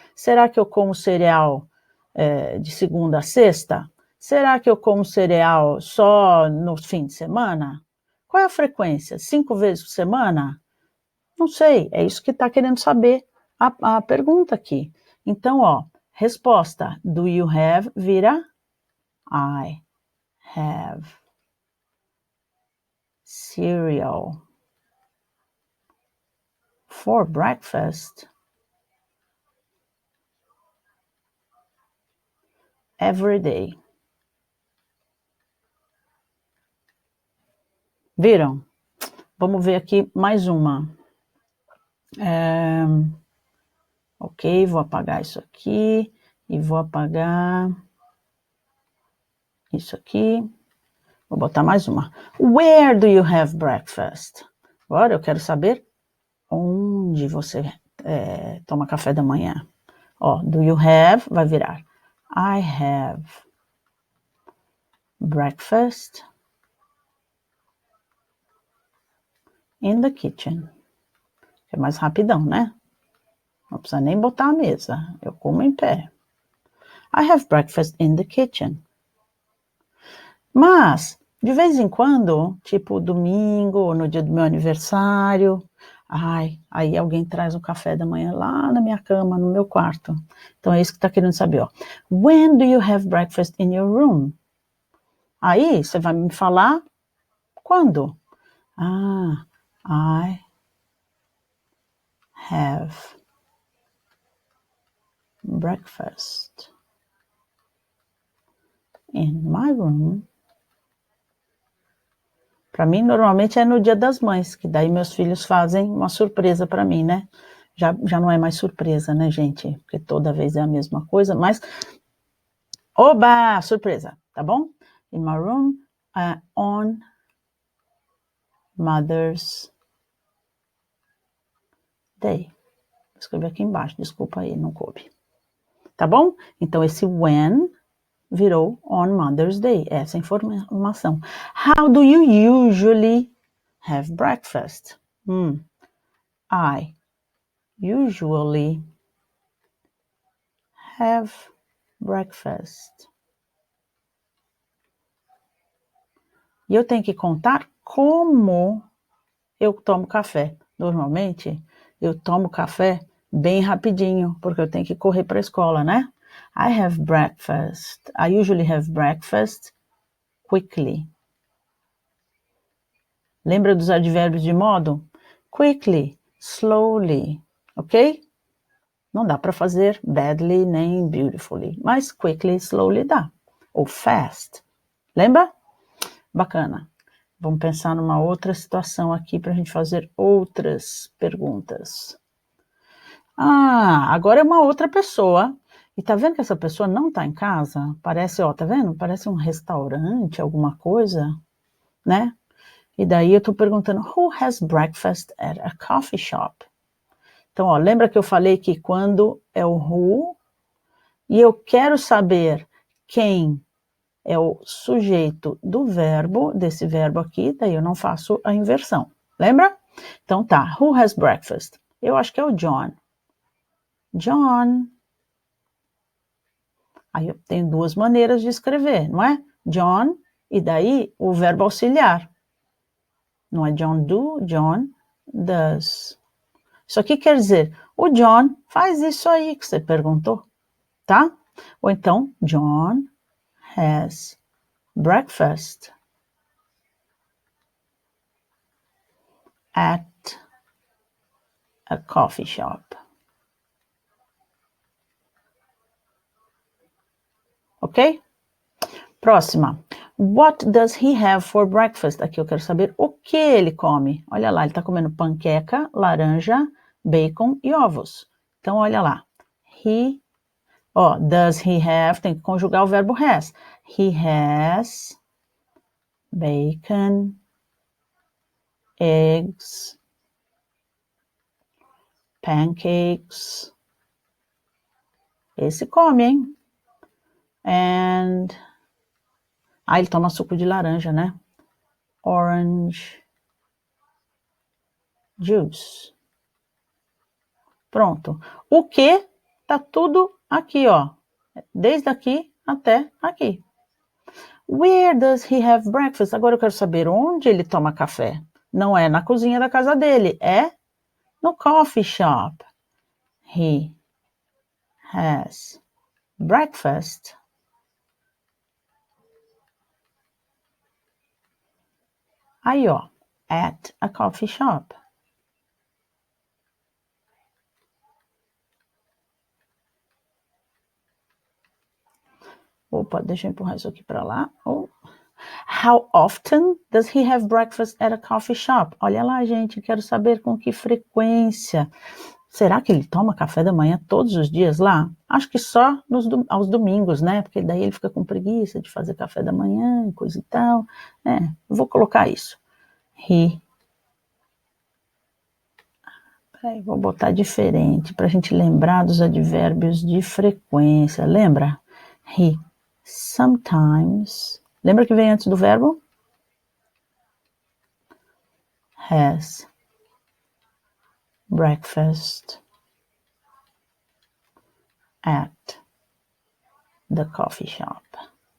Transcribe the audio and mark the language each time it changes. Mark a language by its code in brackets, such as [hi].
[pt] Será que eu como cereal de segunda a sexta? Será que eu como cereal só no fim de semana? Qual é a frequência? 5 vezes por semana? Não sei, é isso que está querendo saber a pergunta aqui. Então, resposta, [en] do you have [pt] vira [en] I have cereal for breakfast every day. [pt] Viram? Vamos ver aqui mais uma. Ok, vou apagar isso aqui e vou apagar isso aqui. Vou botar mais uma. [en] Where do you have breakfast? [pt] Agora eu quero saber onde você toma café da manhã. [en] Do you have [pt] vai virar [en] I have breakfast in the kitchen. [pt] É mais rapidão, né? Não precisa nem botar a mesa. Eu como em pé. [en] I have breakfast in the kitchen. [pt] Mas, de vez em quando, tipo domingo ou no dia do meu aniversário, aí alguém traz um café da manhã lá na minha cama, no meu quarto. Então é isso que está querendo saber, [en] When do you have breakfast in your room? [pt] Aí você vai me falar quando? [en] I have breakfast in my room. [pt] Para mim, normalmente é no Dia das Mães, que daí meus filhos fazem uma surpresa para mim, né? Já não é mais surpresa, né, gente? Porque toda vez é a mesma coisa, mas... Oba! Surpresa, tá bom? [en] In my room, on Mother's Day. [pt] Vou escrever aqui embaixo, desculpa aí, não coube. Tá bom? Então, esse when virou [en] on Mother's Day, [pt] essa informação. [en] How do you usually have breakfast? I usually have breakfast. [pt] E eu tenho que contar como eu tomo café. Normalmente, eu tomo café bem rapidinho, porque eu tenho que correr para a escola, né? [en] I have breakfast. I usually have breakfast quickly. [pt] Lembra dos advérbios de modo? Quickly, slowly, ok? Não dá para fazer badly nem beautifully, mas quickly, slowly dá. ou fast. Lembra? Bacana. Vamos pensar numa outra situação aqui para a gente fazer outras perguntas. Agora é uma outra pessoa. E tá vendo que essa pessoa não tá em casa? Parece, ó, tá vendo? Parece um restaurante, alguma coisa, né? E daí eu tô perguntando, [en] who has breakfast at a coffee shop? [pt] Então, ó, lembra que eu falei que quando é o who, e eu quero saber quem é o sujeito do verbo, desse verbo aqui, daí eu não faço a inversão. Lembra? Então tá, [en] who has breakfast? [pt] Eu acho que é o John. John. Aí eu tenho duas maneiras de escrever, não é? John, e daí o verbo auxiliar. Não é John do, [en] John does. [pt] Isso aqui quer dizer, o John faz isso aí que você perguntou, tá? [en] Ou então, John has breakfast at a coffee shop. Ok? [pt] Próxima. [en] What does he have for breakfast? [pt] Aqui eu quero saber o que ele come. Olha lá, ele está comendo panqueca, laranja, bacon e ovos. Então, olha lá. [en] Does he have, [pt] tem que conjugar o verbo has. [en] He has bacon, eggs, pancakes. [pt] Esse come, hein? [en] And... [pt] ele toma suco de laranja, né? [en] Orange juice. Pronto. [pt] O que tá tudo aqui, ó. Desde aqui até aqui. [en] Where does he have breakfast? [pt] Agora eu quero saber onde ele toma café. Não é na cozinha da casa dele, é no coffee shop. [en] He has breakfast [pt] aí, ó, [en] at a coffee shop. [pt] Opa, deixa eu empurrar isso aqui para lá. [en] How often does he have breakfast at a coffee shop? [pt] Olha lá, gente, quero saber com que frequência. Será que ele toma café da manhã todos os dias lá? Acho que só aos domingos, né? Porque daí ele fica com preguiça de fazer café da manhã, coisa e tal. Vou colocar isso. Vou botar diferente para a gente lembrar dos advérbios de frequência. Lembra? [en] He sometimes. [pt] Lembra que vem antes do verbo? [en] Has breakfast at the coffee shop.